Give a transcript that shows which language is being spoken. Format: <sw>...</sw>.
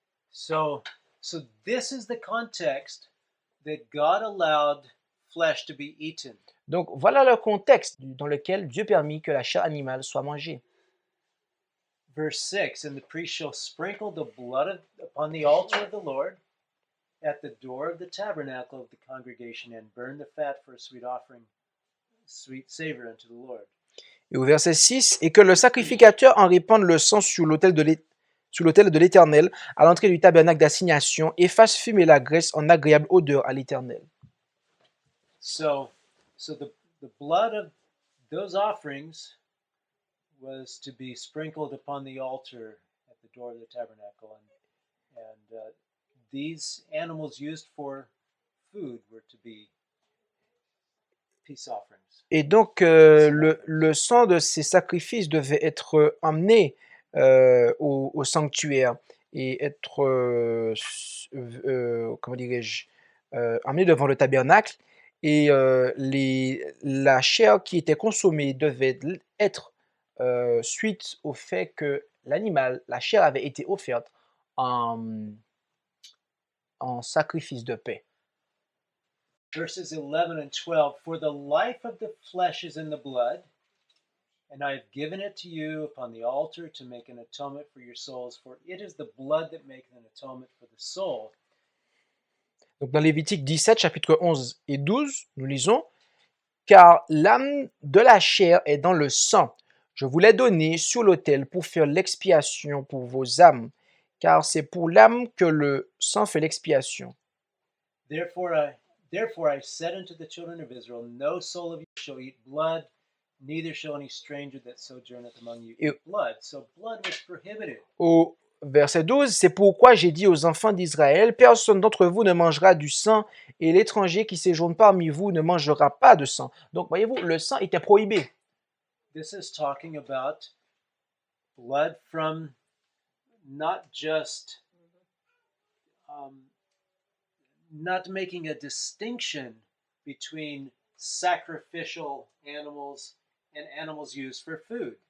<en>So this is the context that God allowed flesh to be eaten.</en> <fr>Donc, voilà le contexte dans lequel Dieu permit que la chair animale soit mangée.</fr> <en>Verse 6, and the priest shall sprinkle the blood upon the altar of the Lord at the door of the tabernacle of the congregation and burn the fat for a sweet offering, sweet savor unto the Lord.</en> <fr>Et au verset 6, et que le sacrificateur en répande le sang sur l'autel de l'Éternel, à l'entrée du tabernacle d'assignation, et fasse fumer la graisse en agréable odeur à l'Éternel.</fr> <en>So the blood of those offerings was to be sprinkled upon the altar at the door of the tabernacle, and these animals used for food were to be peace offerings.</en> <fr>Et donc, le sang de ces sacrifices devait être emmené au sanctuaire et être, comment dirais-je, emmené devant le tabernacle. Et la chair qui était consommée devait être suite au fait que la chair avait été offerte en sacrifice de paix.</fr> <en>Verses 11 and 12, for the life of the flesh is in the blood, and I have given it to you upon the altar to make an atonement for your souls, for it is the blood that maketh an atonement for the soul.</en> <fr>Donc dans Lévitique 17, chapitre 11 et 12, nous lisons « Car l'âme de la chair est dans le sang. Je vous l'ai donné sur l'autel pour faire l'expiation pour vos âmes, car c'est pour l'âme que le sang fait l'expiation.</fr> <en>Therefore I said unto the children of Israel, no soul of you shall eat blood, neither shall any stranger that sojourneth among you eat blood. » So blood was prohibited.</en> <fr>verset 12, c'est pourquoi j'ai dit aux enfants d'Israël, personne d'entre vous ne mangera du sang et l'étranger qui séjourne parmi vous ne mangera pas de sang. Donc, voyez-vous, le sang était prohibé.</fr> <en>This is talking about blood from not just not making a distinction between sacrificial animals and animals used for food.</en>